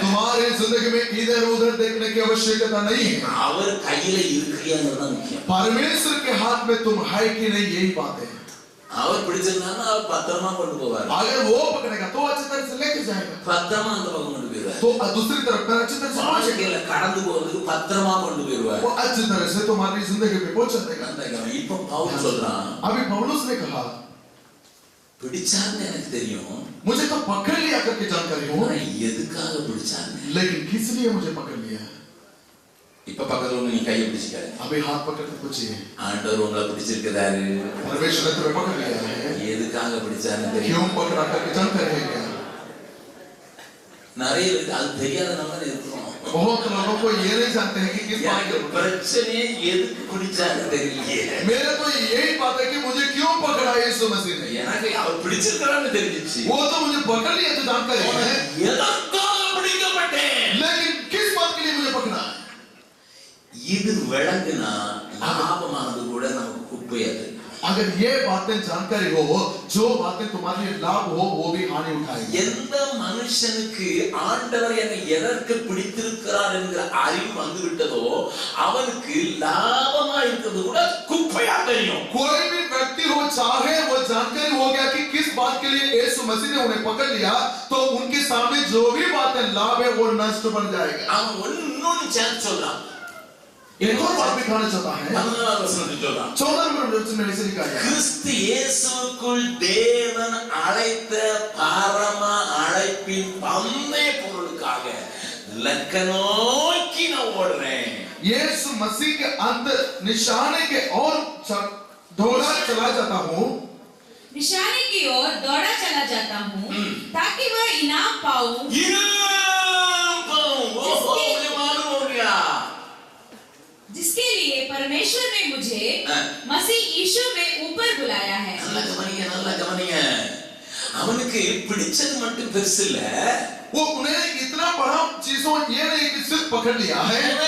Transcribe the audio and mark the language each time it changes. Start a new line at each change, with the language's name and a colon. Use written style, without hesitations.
Hindi: तुम्हारे जिंदगी में इधर उधर देखने की आवश्यकता नहीं है.
Tamil: அவர் கையில இருக்கிறியாங்கிறது முக்கியம்.
Hindi: परमेश्वर के हाथ में तुम है कि नहीं, यही बात है.
Tamil: அவர் பிடிச்சிருந்தாலும் அவர் பத்திரமா கொண்டு போவார்.
Hindi: अगर वो पकड़ेगा तो अच्छी तरह से लेके जाएगा,
Tamil: பத்திரமா அந்த பக்கம் கொண்டு போயிடுவார்.
Hindi: तो दूसरी तरफ पर अच्छी तरह से पहुंचेगा,
Tamil: கடந்து போறதுக்கு பத்திரமா கொண்டு போயிடுவார்.
Hindi: वो अच्छी तरह से तुम्हारी जिंदगी में पहुंचा देगा.
Tamil: இப்ப பவுல் சொல்றான்,
Hindi: अभी पौलुस ने कहा
Tamil: பிடிச்சான்னு எனக்கு தெரியும்,
Hindi: मुझे तो पकड़ लिया करके जानकारी हो,
Tamil: எதுக்காக பிடிச்சான்னு.
Hindi: लेकिन किस लिए मुझे पकड़ लिया.
Tamil: இப்ப பக்கத்துல நீ கையை பிடிச்சிக்காரு.
Hindi: अभी हाथ पकड़ के पूछिए,
Tamil: ஆண்டவர் உங்களை பிடிச்சிருக்கிறாரு,
Hindi: परमेश्वर ने तुम्हें पकड़ लिया है,
Tamil: எதுக்காக பிடிச்சான்னு தெரியும்.
Hindi: क्यों पकड़ा करके जानकारी है क्या.
Tamil: நிறைய பேருக்கு அது தெரியாத நம்ம இருக்கிறோம்.
Hindi: बहुत लोगों को ये नहीं जानते हैं कि किस बात के.
Tamil: பிரச்சனையே எதுக்கு பிடிச்சான்னு தெரியலையே.
Hindi: मेरे तो यही बात है कि मुझे क्यों पकड़ा यीशु मसीह ने.
Tamil: எனக்கு அவர் பிடிச்சிருக்கிறான்னு தெரிஞ்சிச்சு.
Hindi: वो तो मुझे पकड़ लिया तो जानकारी है,
Tamil: எதற்காக பிடிக்கப்பட்டேன்,
Hindi: लेकिन किस बात के लिए मुझे पकड़ा.
Tamil: இது விளங்குனா லாபமானது கூட நமக்கு குப்பையா தெரியும்.
Hindi: अगर ये बातें जानकारी हो, जो बातें तुम्हारे लिए लाभ हो वो भी हानि उठाएगी.
Tamil: எந்த மனுஷனுக்கு ஆண்டவர் என்னை எதற்கு பிடித்திருக்கிறார் என்கிற அறிவு வந்து விட்டதோ அவனுக்கு லாபமா இருக்கிறது கூட குப்பையா தெரியும்.
Hindi: कोई भी व्यक्ति हो, चाहे वो जानकारी हो गया कि किस बात के लिए यीशु मसीह ने उन्हें पकड़ लिया, तो उनके सामने जो भी बातें लाभ है वो नष्ट बन जाएगा.
Tamil: அவன் ஒன்னொன்னு சேர்த்து சொல்றான்.
Hindi: एक और बात भी कहना चाहता है,
Tamil: 14 வசனத்தில் சொல்றான்,
Hindi: 14 नंबर वचन में ऐसे लिखा है,
Tamil: கிறிஸ்து இயேசுவுக்குள் தேவன் அழைத்த பரம அழைப்பின் பந்தய பொருளுக்காக லக்க நோக்கி நான் ஓடுறேன்.
Hindi: यीशु मसीह के अंदर निशाने के और दौड़ा चला जाता हूँ, निशाने की ओर दौड़ा चला जाता हूँ ताकि वह इनाम पाऊं मुझे मालूम हो गया जिसके लिए परमेश्वर ने मुझे मसीह यीशु में ऊपर बुलाया है.
Tamil: நல்லா கவனிங்க. அவனுக்கு பிடிச்சது மட்டும் பெருசு இல்ல,
Hindi: वो उन्हें इतना बड़ा चीजों ये नहीं कि सिर्फ पकड़ लिया है,